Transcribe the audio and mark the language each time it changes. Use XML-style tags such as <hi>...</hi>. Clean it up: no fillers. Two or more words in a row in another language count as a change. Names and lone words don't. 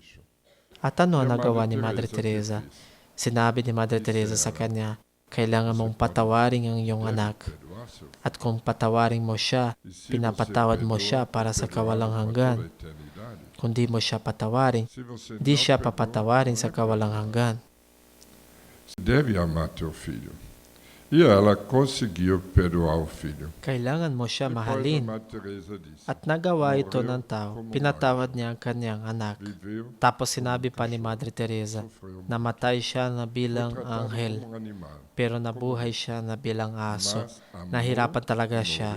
<tl>At ano ang nagawa ni Madre Teresa? Sinabi ni Madre Teresa sa kanya, kailangan mong patawarin ang iyong anak. At kung patawarin mo siya, pinapatawad mo siya para sa kawalang hanggan. Kung di mo siya patawarin, di siya papatawarin sa kawalang hanggan.</tl> <pt>Deve amar teu filho. E ela conseguiu perdoar o filho.</pt> <tl>Kailangan mo siya mahalin. At nagawa ito ng tao. Pinatawad niya ang kanyang anak. Tapos sinabi pa ni Madre Teresa, namatay siya na bilang anghel, pero nabuhay siya na bilang aso. Nahirapan talaga siya.</tl>